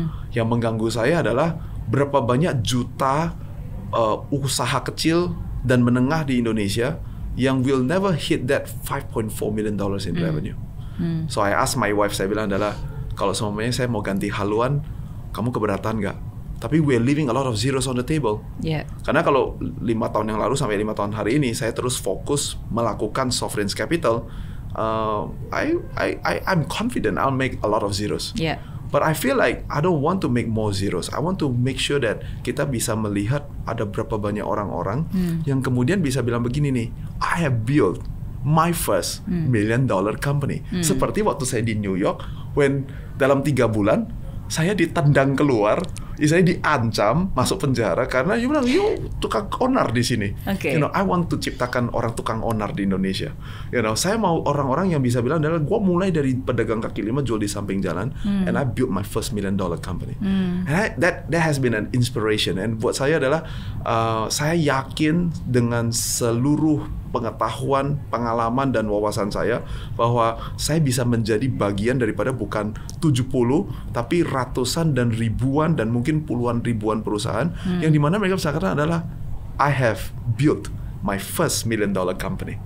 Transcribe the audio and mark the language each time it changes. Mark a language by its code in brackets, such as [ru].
[id] Yang mengganggu saya adalah berapa banyak juta usaha kecil dan menengah di Indonesia yang [en] will never hit that $5.4 million in revenue. So I ask my wife, [id] saya bilang adalah, kalau semuanya saya mau ganti haluan, kamu keberatan nggak? [en] Tapi we're leaving a lot of zeros on the table. [id] Karena kalau 5 tahun yang lalu sampai 5 tahun hari ini, saya terus fokus melakukan sovereign capital, [en] I'm confident I'll make a lot of zeros. But I feel like I don't want to make more zeros. I want to make sure that [id] kita bisa melihat ada berapa banyak orang-orang yang kemudian bisa bilang begini nih, [en] I have built my first $1 million company. [id] Seperti waktu saya di New York, when dalam 3 bulan saya ditendang keluar, saya diancam masuk penjara karena you bilang, you tukang onar di sini. You know, [en] I want to [id] ciptakan orang tukang onar di Indonesia. You know, saya mau orang-orang yang bisa bilang adalah, gue mulai dari pedagang kaki lima jual di samping jalan, [en] and I built my first $1 million company. And that has been an inspiration. [id] And buat saya adalah, saya yakin dengan seluruh pengetahuan, pengalaman, dan wawasan saya bahwa saya bisa menjadi bagian daripada bukan 70, tapi ratusan dan ribuan dan mungkin puluhan ribuan perusahaan yang dimana mereka bisa katakan adalah [en] I have built my first $1 million company.